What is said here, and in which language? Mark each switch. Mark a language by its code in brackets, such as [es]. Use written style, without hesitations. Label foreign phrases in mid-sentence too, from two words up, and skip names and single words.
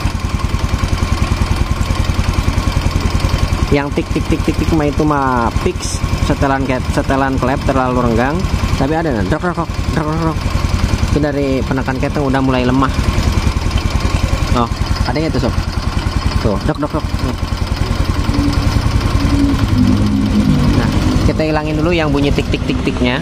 [id] Yang tik tik tik tik tik mah itu mah fix setelan klep terlalu renggang, tapi ada nah, drok. Itu dari penekan keteng udah mulai lemah. Oh, adanya tuh sob. Tuh, drok. Nah, kita hilangin dulu yang bunyi tik tik tik tiknya.